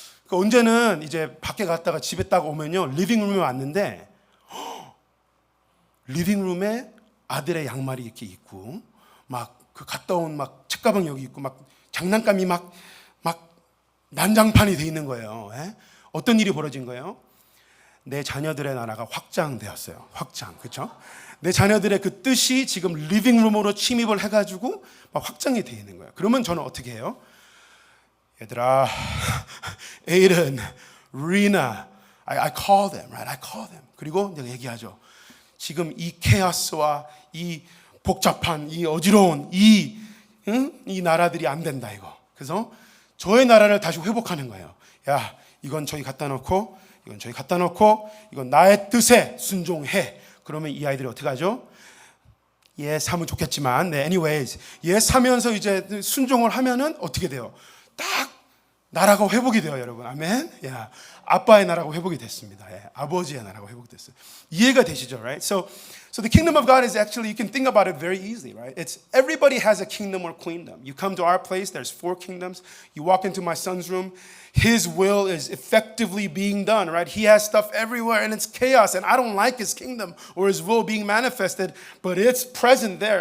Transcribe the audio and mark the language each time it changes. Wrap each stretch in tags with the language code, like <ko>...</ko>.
<ko>언제는 이제 밖에 갔다가 집에 딱 오면요, 리빙룸에 왔는데 리빙룸에 아들의 양말이 이렇게 있고 막 그 갔다 온 막 책가방 여기 있고 막 장난감이 막 난장판이 돼 있는 거예요. 어떤 일이 벌어진 거예요? 내 자녀들의 나라가 확장되었어요. 확장, 그렇죠? 내 자녀들의 그 뜻이 지금 리빙룸으로 침입을 해가지고 막 확장이 돼 있는 거예요. 그러면 저는 어떻게 해요? 얘들아,</ko> <en>에이든, 리나, I call them, right? I call them.</en> <ko>그리고 내가 얘기하죠. 지금 이 케아스와 이 복잡한, 이 어지러운 이 나라들이 안 된다 이거. 그래서 저의 나라를 다시 회복하는 거예요. 야, 이건 저기 갖다 놓고, 이건 저기 갖다 놓고, 이건 나의 뜻에 순종해. 그러면 이 아이들이 어떻게 하죠? yes 하면 좋겠지만, 네, anyways, yes 하면서 이제 순종을 하면은 어떻게 돼요? 딱 나라가 회복이 돼요, 여러분. 아멘. 야, 아빠의 나라가 회복이 됐습니다. 예, 아버지의 나라가 회복됐어요. 이해가 되시죠,</ko> <en>right? So the kingdom of God is actually, you can think about it very easily, right? It's everybody has a kingdom or queendom. You come to our place, there's 4 kingdoms. You walk into my son's room, his will is effectively being done, right? He has stuff everywhere and it's chaos, and I don't like his kingdom or his will being manifested, but it's present there.</en>